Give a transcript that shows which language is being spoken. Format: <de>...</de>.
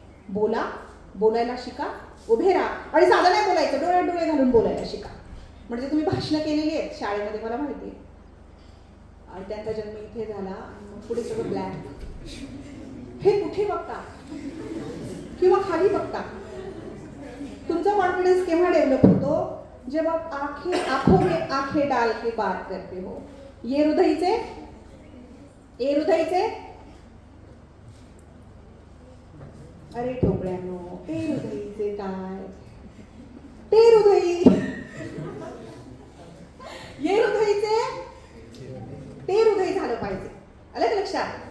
<mr>बोला, बोलायला शिका, उभे राहा आणि साधं नाही बोलायचं, डोळ्यात डोळे घालून बोलायला शिका. म्हणजे तुम्ही भाषणं केलेली आहेत शाळेमध्ये, मला माहिती आहे. आणि त्यांचा जन्म इथे झाला आणि मग पुढे सगळं ब्लॅक. हे कुठे बघता किंवा खाली बघता? तुमचा कॉन्फिडन्स केव्हा डेव्हलप होतो?</mr> <hi>जेव्हा आंखों में आंखें डाल के बात करते हो.</hi> <mr>ये हृदयचे, ए हृदयचे, अरे ठोकळ्यानो, ते हृदयचे काय, ते हृदयी, ये हृदयचे, ते हृदय झालं पाहिजे. आलं का लक्षात?</mr>